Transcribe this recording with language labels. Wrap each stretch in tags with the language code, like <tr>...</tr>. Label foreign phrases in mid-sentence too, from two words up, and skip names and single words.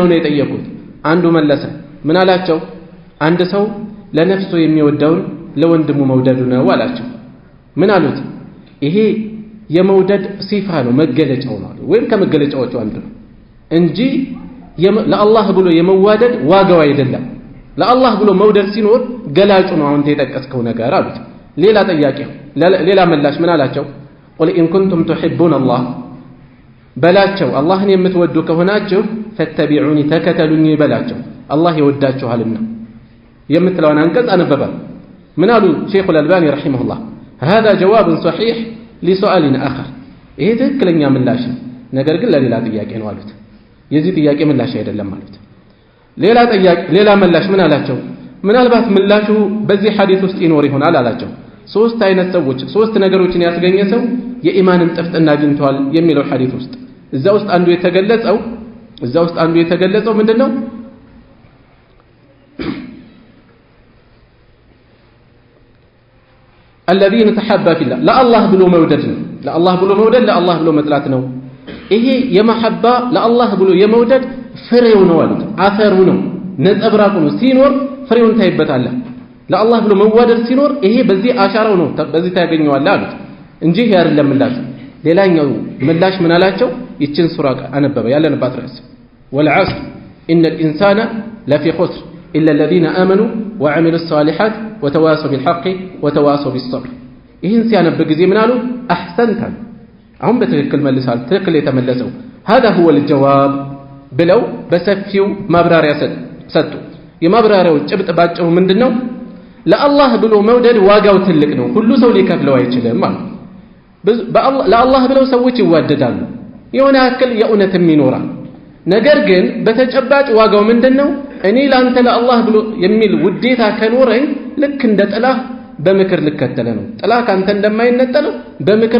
<am>ነው የጠየቁት አንዱ መለሰ ምን አላቸው አንድ ሰው ለነፍሱ የሚወደውን ለወንድሙ መውደዱ ነው አላቸው ምን አሉት ይሄ የመውደድ ሲፋ ነው መገለጫው ነው ወይም ከመገለጫዎቹ አንዱ ነው እንጂ ለአላህ ብሎ የመዋደድ ዋጋው አይደለም ለአላህ ብሎ መውደድ ሲኖር ገላጩ ነው አሁን የጠቀስከው ነገር አሉት ሌላ ጥያቄ ሌላ ምላሽ ምን አላቸው</am> <ar>قل إن كنتم تحبون</ar> <am>الله በላቸው አላህን የምትወዱ ከሆናችሁ ፈተቢዑኒ ተከተሉኝ በላቸው አላህ ይወዳችኋልና የምትለውን አንቀጽ አነበበ ምን አሉ ሼኹ አልባኒ ረሂመሁላህ</am> <ar>هذا جواب صحيح لسؤال آخر</ar> <am>ይሄ ትክክለኛ ምላሽ ነገር ግን ለሌላ ጥያቄ ነው አሉት የዚህ ጥያቄ ምላሽ አይደለም አሉት ሌላ ጥያቄ ሌላ ምላሽ ምን አላቸው ምናልባት ምላሹ በዚህ ሐዲስ ውስጥ ይኖር ይሆናል አላቸው ሶስት አይነት ሰዎች ሶስት ነገሮችን ያስገኘ ሰው የኢማንን ጥፍጥና አግኝቷል የሚለው ሐዲስ ውስጥ እዛ ውስጥ አንዱ የተገለጸው ምንድነው</am> <ar>الذين تحابا في الله لا الله</ar> <am>ብሎ መውደድ ነው ለአላህ ብሎ መውደድ ለአላህ ብሎ መጥላት ነው ይሄ የመሐባ ለአላህ ብሎ የመውደድ ፍሬው ነው አሉት አፈሩ ነው ነጸብራቁ ነው ሲኖር ፍሬውን ታይበታለህ ለአላህ ብሎ መዋደድ ሲኖር ይሄ በዚህ አሻራው ነው በዚህ ታገኘዋለህ አሉት እንጂ ይሄ አይደለም ምላሽ ሌላኛው ምላሽ ምን አላቸው ይችን ሱራ አነበበ ያለንባት ርዕስ</am> <ar>والعصر إن الإنسان لفي خسر إلا الذين آمنوا وعملوا الصالحات وتواصوا بالحق وتواصوا بالصبر</ar> <am>ይህን ሲያነብ ጊዜ ምን አሉ أحسنت አሁን በትክክል መልሳል ትክክል የተመለሰው</am> <ar>هذا هو الجواب</ar> <am>ብለው በሰፊው ማብራሪያ ሰጡ የማብራሪያው ጭብጥ ባጭሩ ምንድነው ለአላህ ብሎ መውደድ ዋጋው ትልቅ ነው ሁሉ ሰው ሊከፍለው አይችልም ማለት ለአላህ ብለው ሰዎች ይዋደዳሉ የሆነ ያክል የእውነትም ይኖራል ነገር ግን በተጨባጭ ዋጋው ምንድነው እኔ ላንተ ለአላህ ብሎ የሚል ውዴታ ከኖረኝ ልክ እንደ ጥላ በምክር ልከተለ ነው ጥላ ካንተ እንደማይነጠለው በምክር</am>